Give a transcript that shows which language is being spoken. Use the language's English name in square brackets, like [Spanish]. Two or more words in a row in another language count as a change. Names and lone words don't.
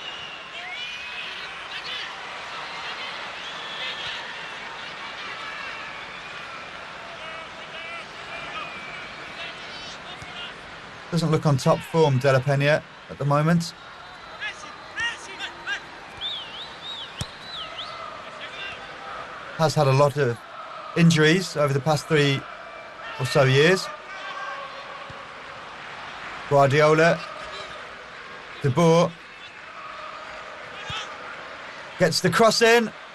[English] Doesn't look on top form, De La Peña, at the moment. Has had a lot of injuries over the past 3 or so years. Guardiola. De Boer. Gets the cross in.